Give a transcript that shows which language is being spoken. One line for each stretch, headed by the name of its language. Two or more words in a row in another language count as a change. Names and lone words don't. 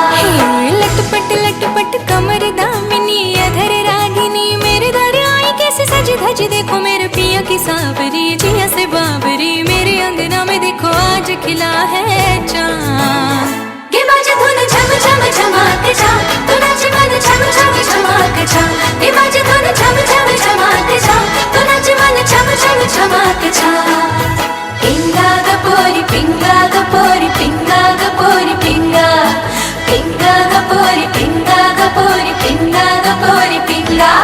Hindi: लटपट कमर दामिनी अधर रागिनी मेरे दर आई कैसे सज धज देखो मेरे पिया की सावरी जिया से बाबरी मेरे अंगना में देखो आज खिला है चांद
Marathi: ये माझी धुन छम छम छमाक छा कुणाचे मन छम छम छमाक छा ये माझी धुन छम छम छमाक छा कुणाचे मन छम छम छमाक छा पिंगा ग पोरी पिंगा ग पोरी पिंगा ग पोरी पिंगा पिंगा ग पोरी पिंगा ग पोरी पिंगा ग पोरी पिंगा